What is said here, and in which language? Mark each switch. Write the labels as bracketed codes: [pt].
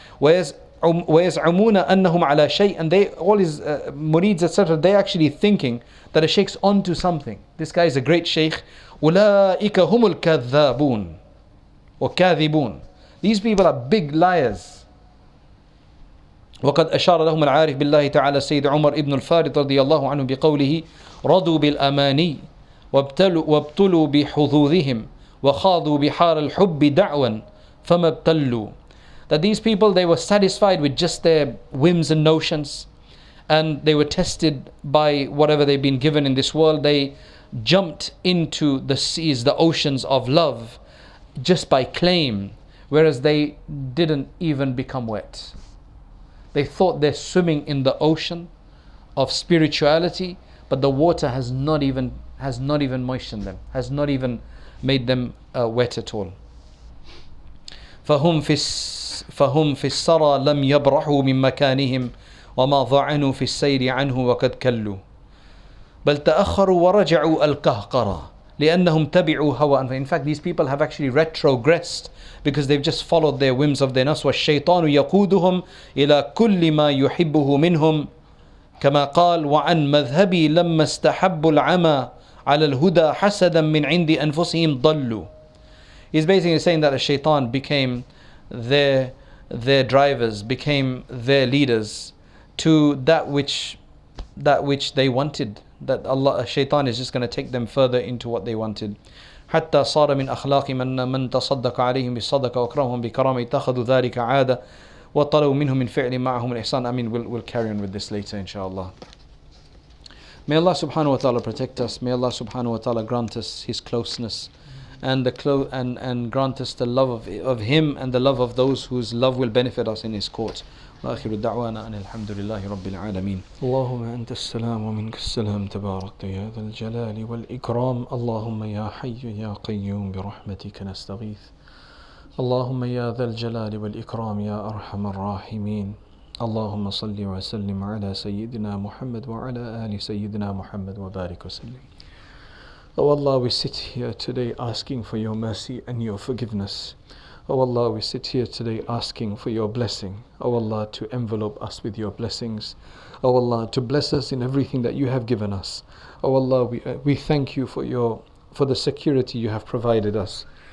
[en] Whereas [ar] وَيَزْعُمُونَ أَنَّهُمْ عَلَى شَيْءٍ, [en] and they, all his murids, etc., they're actually thinking that a Shaykh's onto something. This guy is a great Shaykh. [ar] أُولَٰئِكَ هُمُ الْكَذَّابُونَ وَكَاذِبُونَ. [en] These people are big liars. [ar] وقد أشار لهم العارف بالله تعالى سيد عمر ابن الفارض رضي الله عنه بقوله رضوا بالأماني وابتلوا بحظوظهم وخاضوا بحار الحب دعوا فما ابتلوا. [en] That these people, they were satisfied with just their whims and notions, and they were tested by whatever they've been given in this world. They jumped into the seas, the oceans of love, just by claim, whereas they didn't even become wet. They thought they're swimming in the ocean of spirituality, but the water has not even moistened them, has not even made them wet at all. [ar] فهم في السرى لم يبرحوا من مكانهم وما ضعنوا في السير عنه وقد كلوا بل تأخروا ورجعوا القهقرة لأنهم تبعوا هوى. [en] In fact, these people have actually retrogressed because they've just followed their whims of their nafs. [ar] والشيطان يقودهم إلى كل ما يحبه منهم كما قال وعن مذهبي لما استحبوا العمى على الهدى حسدا من عند أنفسهم ضلوا. [en] He's basically saying that the Shaitan became their drivers, became their leaders to that which they wanted. That Allah, Shaitan is just going to take them further into what they wanted. [ar] حتى صار من أخلاق من تصدق عليهم بالصدقة وأكرمهم بكرامة اتخذوا ذلك عادة وطلبوا منهم من فعل معهم الإحسان. [en] I mean, we'll carry on with this later, inshallah. May Allah subhanahu wa ta'ala protect us. May Allah subhanahu wa ta'ala grant us His closeness, and grant us the love of Him and the love of those whose love will benefit us in His court. [ar] وآخر دعوانا أن الحمد لله رب العالمين. اللهم أنت السلام ومنك السلام تباركت يا ذا الجلال والإكرام. اللهم يا حي يا قيوم برحمتك نستغيث. اللهم يا ذا الجلال والإكرام يا أرحم الراحمين. اللهم صل وسلم على سيدنا محمد وعلى آل سيدنا محمد وبارك وسلم. [en] Oh Allah, we sit here today asking for your mercy and your forgiveness. Oh Allah, we sit here today asking for your blessing. Oh Allah, to envelope us with your blessings. Oh Allah, to bless us in everything that you have given us. Oh Allah, we thank you for the security you have provided us.